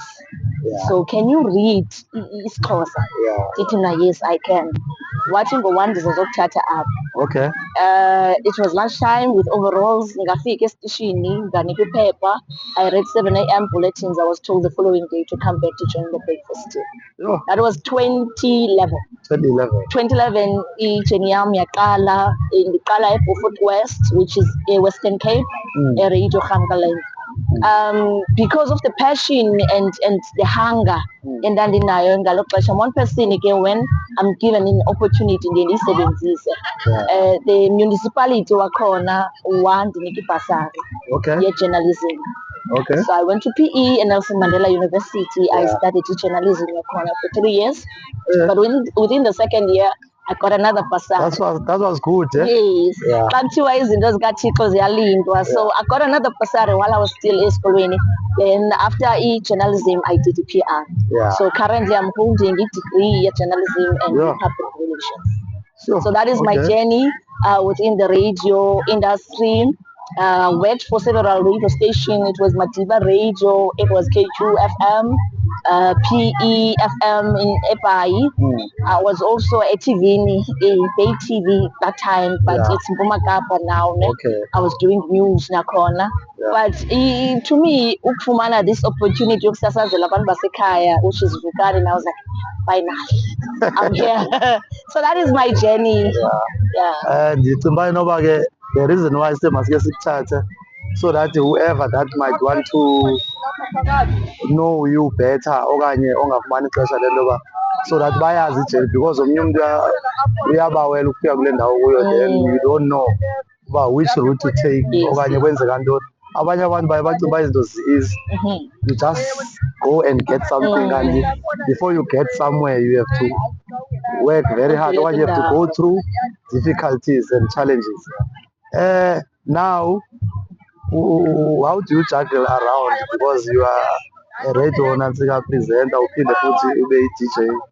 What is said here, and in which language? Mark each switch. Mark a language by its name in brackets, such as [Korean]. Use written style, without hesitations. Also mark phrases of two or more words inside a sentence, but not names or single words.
[English] So can you read isiXhosa? [Xhosa] Ndithi mna, [English] yes I can. [Xhosa] Wathi ngo-1 ndizozokuthatha apha. Okay. [English] It was lunchtime with overalls. [Xhosa] Ngafika esitishini, nganikwa iphepha. [English] I read 7 a.m. bulletins. I was told the following day to come back to join the breakfast team. That was 2011. 2011, [Xhosa] ijeni yam yaqala, ndiqala eBeaufort West, [English] which is Western Cape, [Xhosa] Radio Gamkaland. [English] Because of the passion and the hunger [Xhosa] endandinayo ngalo xesha, [English] one person ke when I'm given an opportunity [Xhosa] ndiye ndiyisebenzise. [English] The municipality [Xhosa] wakhona wandinika ibhasari ye-journalism. [English] So I went to PE and Nelson Mandela University. I studied journalism wakhona for 3 years, but within the second year I got another bursary. That was good. Yes. [Xhosa] Xa kuthiwa izinto zikaThixo ziyalindwa. [English] So I got another bursary while I was still esikolweni. Then after journalism, I did PR. So currently I'm holding a degree in journalism and public relations. So that is my journey within the radio industry. Worked for several radio stations. It was Madiba Radio, it was K2 FM, PE FM in Epai. I was also at TV, Bay TV that time, but it's Mpuma Kapa now. I was doing news nakhona. But to me, ukufumana this opportunity [Xhosa] yokusasazela abantu basekhaya, [English] which is Vukari, and I was like, finally, I'm here. So that is my journey. And the reason why I say [Xhosa] masike sikuthathe, [English] so that whoever that might want to know you better [Xhosa] okanye ongafumani ixesha lentoba, [English] so that [Xhosa] bayazi ijeni, [English] because [Xhosa] omnye umuntu uyabawela ukufika kule ndawo kuyo, [English] then you don't know uba which route to take [Xhosa] okanye kwenzeka ntoni. Abanye abantu baye bacinga uba izinto zi-easy. [English] You just go and get something, and before you get somewhere you have to work very hard, or you have to go through difficulties and challenges. Now, how do you juggle around, because you are a radio Nantsika presenter, [Xhosa] uphinde futhi ube [English] DJ?